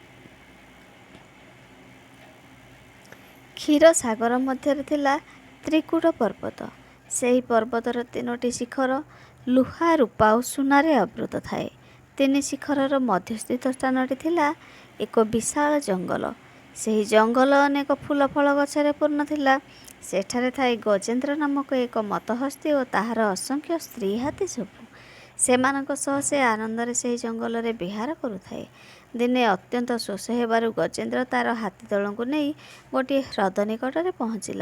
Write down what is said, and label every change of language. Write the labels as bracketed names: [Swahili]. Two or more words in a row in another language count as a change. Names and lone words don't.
[Odia] କ୍ଷୀର ସାଗର ମଧ୍ୟ ଥିଲା ତ୍ରିକୂଟ ପର୍ବତ। ସେହି ପର୍ବତର ତିନୋଟି ଶିଖର ଲୁହା ରୁପା ଓ ସୁନାରେ ଆବୃତ ଥାଏ। ତିନି ଶିଖରର ମଧ୍ୟସ୍ଥିତ ସ୍ଥାନଟି ଥିଲା ଏକ ବିଶାଳ ଜଙ୍ଗଲ। ସେହି ଜଙ୍ଗଲ ଅନେକ ଫୁଲ ଫଳ ଗଛରେ ପୂର୍ଣ୍ଣ ଥିଲା। ସେଠାରେ ଥାଇ ଗଜେନ୍ଦ୍ର ନାମକ ଏକ ମତହସ୍ତୀ ଓ ତାହାର ଅସଂଖ୍ୟ ସ୍ତ୍ରୀ ହାତୀ ସବୁ। ସେମାନଙ୍କ ସହ ସେ ଆନନ୍ଦରେ ସେହି ଜଙ୍ଗଲରେ ବିହାର କରୁଥାଏ। ଦିନେ ଅତ୍ୟନ୍ତ ଶୋଷ ହେବାରୁ ଗଜେନ୍ଦ୍ର ତାର ହାତୀ ଦଳଙ୍କୁ ନେଇ ଗୋଟିଏ ହ୍ରଦ ନିକଟରେ ପହଞ୍ଚିଲା।